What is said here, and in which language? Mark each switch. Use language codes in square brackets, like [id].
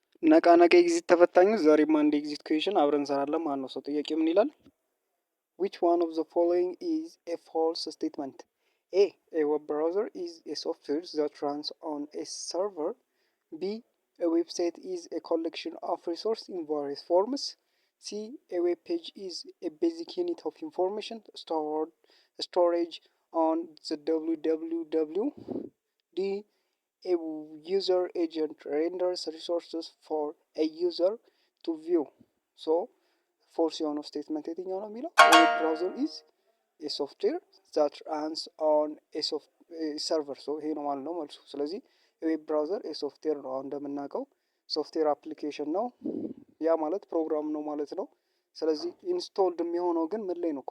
[am] ነቃ ነቃ ኤግዚት ተፈታኞች ዛሬም አንድ ኤግዚት ኩዌሽን አብረን እንሰራለን ማለት ነው። ሰው ጥያቄ ምን ይላል? [en] which one of the following is a false statement? A web browser is a software that runs on a server. B, a website is a collection of resources in various forms. C, a web page is a basic unit of information stored storage on the www. D, a user agent renders resources for a user to view. [am] So ፎርስ የሆነው ስቴትመንት የትኛው ነው የሚለው [en] ዌብ ብራውዘር ኢዝ የሶፍትዌር ዛት ራንስ ኦን ሰርቨር። [am] ሶ ይሄ ነው ማለት ነው መልሱ። ስለዚህ የዌብ ብራውዘር የሶፍትዌር ነው። አሁን እንደምናውቀው ሶፍትዌር አፕሊኬሽን ነው። ያ ማለት ፕሮግራም ነው ማለት ነው። ስለዚህ ኢንስቶልድ የሚሆነው ግን ምን ላይ ነው?